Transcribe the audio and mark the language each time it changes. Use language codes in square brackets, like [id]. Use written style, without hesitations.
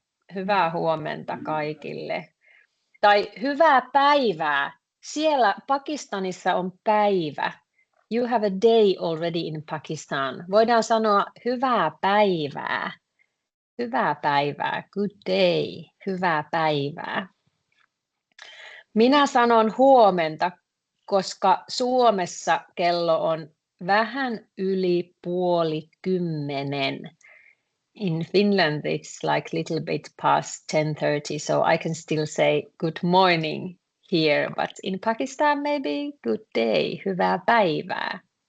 [fi] Hyvää huomenta kaikille. Tai hyvää päivää. Siellä Pakistanissa on päivä. [en] You have a day already in Pakistan. [fi] Voidaan sanoa hyvää päivää. Hyvää päivää. [en] Good day. [fi] Hyvää päivää. Minä sanon huomenta, koska Suomessa kello on vähän yli 9:30. [en] In Finland it's like little bit past 10:30, so I can still say good morning here, but in Pakistan maybe good day, [fi] hyvää päivää.